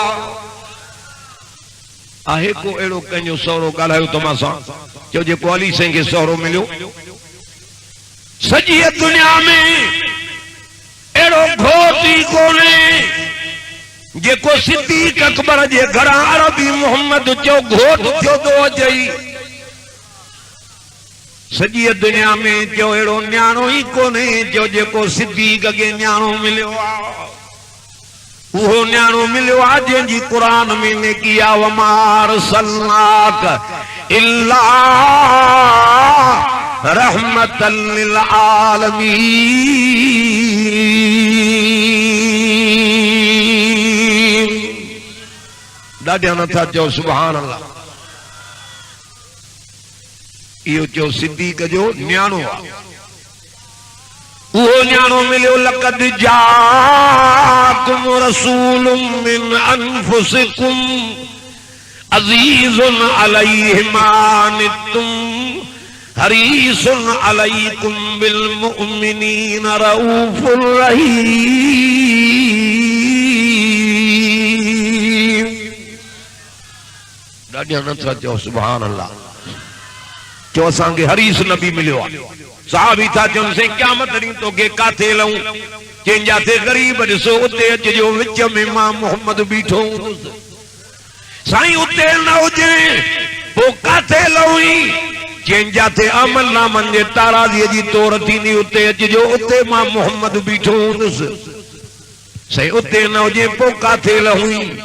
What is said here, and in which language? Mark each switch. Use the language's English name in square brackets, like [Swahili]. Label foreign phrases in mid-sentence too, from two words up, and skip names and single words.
[Sindhi] आहे को अहिड़ो कंहिंजो सहुरो ॻाल्हायो तव्हां सां चओ जेको अली साईं खे सहुरो मिलियो सॼी दुनिया में अहिड़ो घोट ई कोन्हे जेको सिद्दीक़ अकबर जे घरां अरबी मोहम्मद जो घोट थियो थो अचई सॼी दुनिया में चओ अहिड़ो न्याणो ई कोन्हे जो जेको सिद्दीक़ खे न्याणो मिलियो आहे उहो न्याणो मिलियो आहे जंहिंजी क़ुरान में नेकी आहे [Arabic] وما أرسلناك إلا رحمة للعالمين [Sindhi] ॾाढा नथा चओ [Arabic] سبحان الله [Sindhi] इहो चओ सिद्दीक़ जो न्याणो आहे उहो न्याणो मिलियो [Arabic] لقد جاءكم رسول من أنفسكم عزيز عليه ما عنتم حريص عليكم بالمؤمنين رؤوف رحيم [Sindhi] ॾाढा नथा चओ [Arabic] سبحان الله [Sindhi] चओ असांखे हरीस नबी मिलियो आहे साहबी था चवनि से क़यामत ॾींहुं तोखे काथे लहूं चइनि जाते ग़रीब ॾिसो उते अचिजो विच में मां मोहम्मद बीठो हूंदुसि साईं उते न हुजे पोइ काथे लहूं चइनि जाते अमल नामनि जे ताराज़ीअ जी तोर थींदी उते अचिजो उते मां मोहम्मद बीठो हूंदुसि साईं उते न हुजे पोइ काथे लहूं